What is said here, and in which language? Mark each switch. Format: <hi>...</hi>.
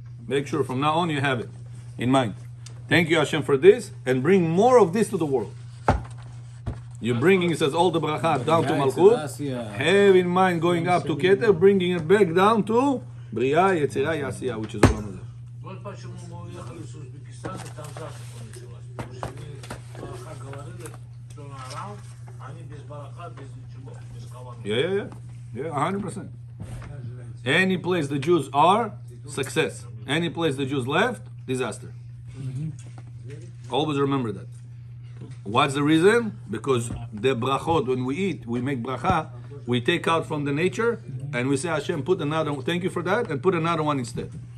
<en>Make sure from now on you have it in mind. Thank you, Hashem, for this, and bring more of this to the world. You're bringing, it says, all the bracha down to Malchut. Have in mind going up to Keter, bringing it back down to Bria, Yetzirah, Yasiya, which is Olam Hazeh.</en> <ru>Вот почему мы уехали с Узбекистана, там засуха началась. Потому что они бараха говорили, что на раунд, они без бараха, без ничего, без кавана.</ru> <en>Yeah, 100%. Any place the Jews are, success. Any place the Jews left, disaster. Always remember that. What's the reason? Because the brachot, when we eat, we make bracha, we take out from the nature, and we say, Hashem, put another one, thank you for that, and put another one instead.</en>